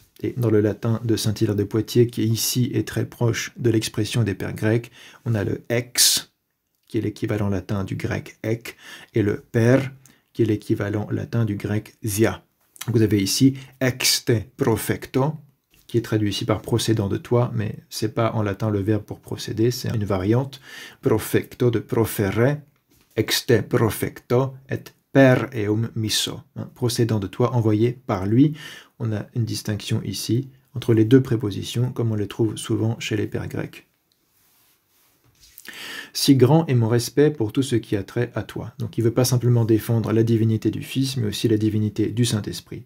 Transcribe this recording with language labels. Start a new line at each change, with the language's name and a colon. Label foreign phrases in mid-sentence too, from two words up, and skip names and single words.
French: Et dans le latin de Saint-Hilaire de Poitiers, qui ici est très proche de l'expression des pères grecs, on a le ex, qui est l'équivalent latin du grec ek, et le per, qui est l'équivalent latin du grec zia. Vous avez ici
Latin: ex te profecto,
French: qui est traduit ici par procédant de toi, mais c'est pas en latin le verbe pour procéder, c'est une variante.
Latin: Profecto de profere, ex te profecto et per eum misso,
French: procédant de toi, envoyé par lui. On a une distinction ici entre les deux prépositions, comme on les trouve souvent chez les pères grecs. Si grand est mon respect pour tout ce qui a trait à toi. Donc il ne veut pas simplement défendre la divinité du Fils, mais aussi la divinité du Saint-Esprit.